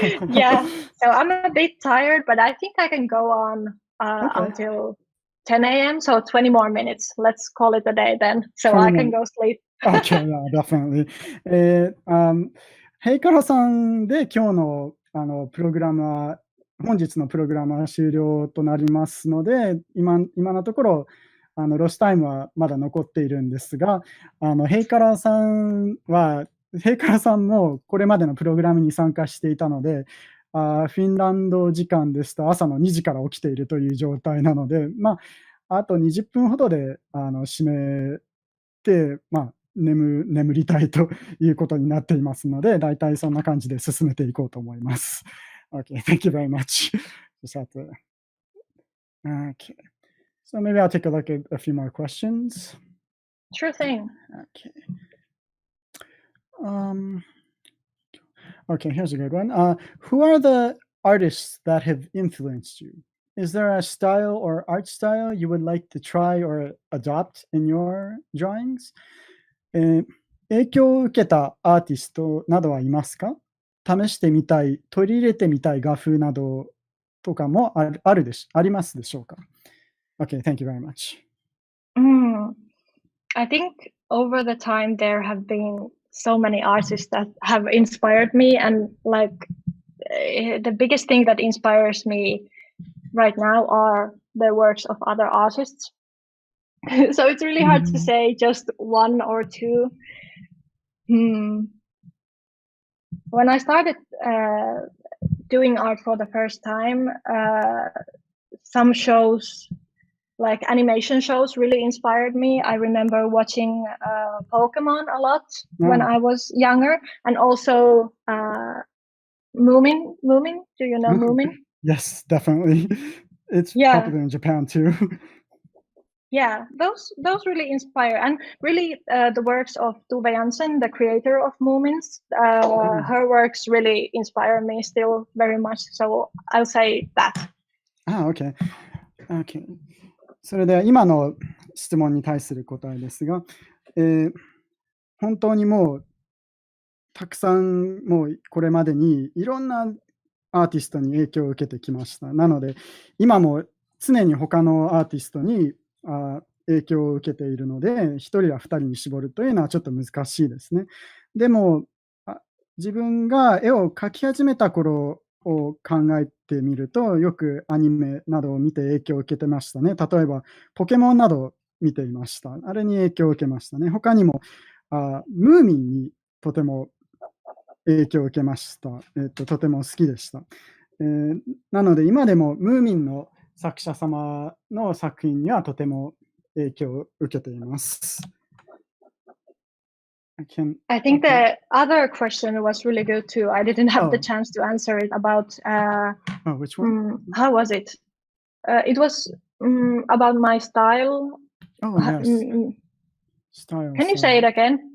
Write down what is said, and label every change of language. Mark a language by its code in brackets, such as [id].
[en] Yeah, so I'm a bit tired, but I think I can go on until 10 a.m. So 20 more minutes. Let's call it a day then, so I can go sleep. Okay, yeah, definitely. [ja] ヘイカラさんで今日のプログラムは本日のプログラムは終了となりますので、今のところロスタイムはまだ残っているんですが、ヘイカラさんもこれまでのプログラムに参加していたので、フィンランド時間ですと朝の2時から起きているという状態なので、あと20分ほどで締めて、眠りたいということになっていますので、だいたいそんな感じで進めていこうと思います。 [en] Okay, thank you very much. Okay. So maybe I'll take a look at a few more questions. Sure thing. Okay. Okay, here's a good one. Who are the artists that have influenced you? Is there a style or art style you would like to try or adopt in your drawings? [ja] 影響を受けたアーティストなどはいますか？試してみたい、取り入れてみたい画風などとかもありますでしょうか？ [en] Okay, thank you very much. I think over the time there have been so many artists that have inspired me, and like the biggest thing that inspires me right now are the works of other artists. So it's really hard to say just one or two. When I started doing art for the first time, some shows, like animation shows, really inspired me. I remember watching Pokemon a lot when I was younger, and also Moomin. Do you know Moomin? Yes, definitely. It's popular in Japan too. Yeah, those really inspire, and really the works of Tove Jansson, the creator of Moomins, her works really inspire me still very much. So I'll say that. Okay. Okay. [ja] それでは今の質問に対する答えですが、本当にもうたくさんもうこれまでにいろんなアーティストに影響を受けてきました。なので今も常に他のアーティストに影響を受けているので、1人や2人に絞るというのはちょっと難しいですね。でも自分が絵を描き始めた頃を考えてみると、よくアニメなどを見て影響を受けてましたね。例えばポケモンなどを見ていました。あれに影響を受けましたね。他にもムーミンにとても影響を受けました。とても好きでした。なので今でもムーミンの作者様の作品にはとても影響を受けています。 [en] I think the other question was really good too. I didn't have the chance to answer it about which one? How was it? It was about my style. Oh, yes. Style. Can you say it again?